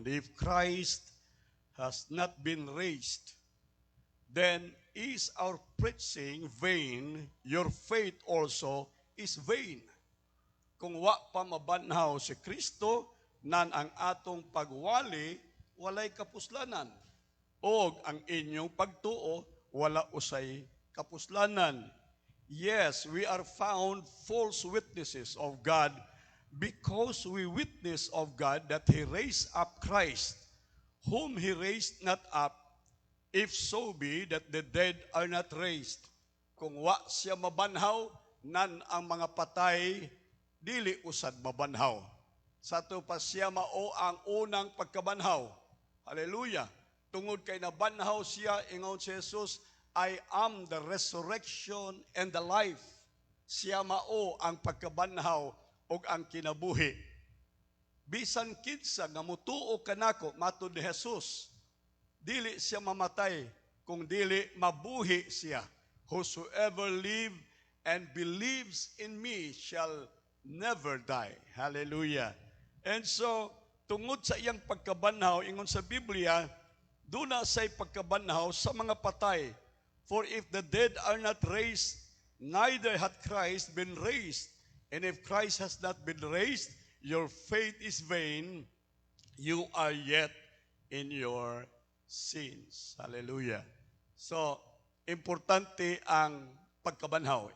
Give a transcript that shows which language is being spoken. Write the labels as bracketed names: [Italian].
[English] And if Christ has not been raised, then is our preaching vain, your faith also is vain. [Cebuano] Kung wa pa mabanhaw si Kristo, nan ang atong pagwali, walay kapuslanan. O ang inyong pagtuo, wala usay kapuslanan. [English] Yes, we are found false witnesses of God because we witness of God that He raised up Christ, whom He raised not up, if so be that the dead are not raised. [Cebuano] Kung wa siya mabanhaw, nan ang mga patay, dili usad mabanhaw. Sa to pa siya mao ang unang pagkabanhaw. Hallelujah. Tungod kay nabanhaw siya, ingon si Jesus, [English] I am the resurrection and the life. [Cebuano] Siya mao ang pagkabanhaw o ang kinabuhi. Bisan kinsa nga mutuo kanako matud ni Jesus, dili siya mamatay kung dili mabuhi siya. [English] Whosoever live and believes in me shall never die. Hallelujah. [Cebuano] And so, tungod sa iyang pagkabanhaw, ingon sa Biblia, duna say pagkabanhaw sa mga patay. [English] For if the dead are not raised, neither hath Christ been raised. And if Christ has not been raised, your faith is vain. You are yet in your sins. Hallelujah. [Cebuano] So, importante ang pagkabanhaw.